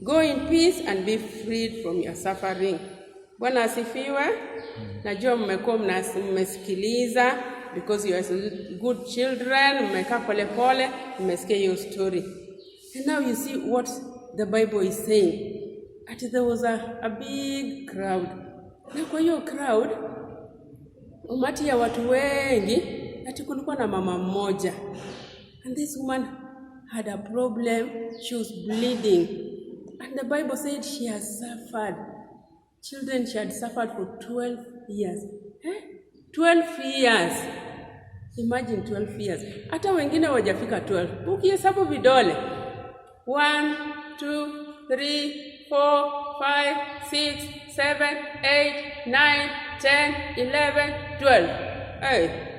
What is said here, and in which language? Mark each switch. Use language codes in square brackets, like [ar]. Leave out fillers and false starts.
[en] Go in peace and be freed from your suffering." [sw] Bwana asifiwe. Najua mmekuwa mmesikiliza [en] because you are good children, [sw] mmekaa pole pole, mmesikia hiyo story. [en] And now you see what the Bible is saying. There was a big crowd. [sw] Na kwa hiyo crowd, umati ya watu wengi, kulikuwa na mama mmoja. [en] And this woman had a problem. She was bleeding. And the Bible said she has suffered. Children, she had suffered for 12 years. 12 years. Imagine 12 years. [sw] Hata wengine wajafika 12. Ukihesabu vidole. 1, 2, 3, 4, 5, 6, 7, 8, 9, 10, 11, 12.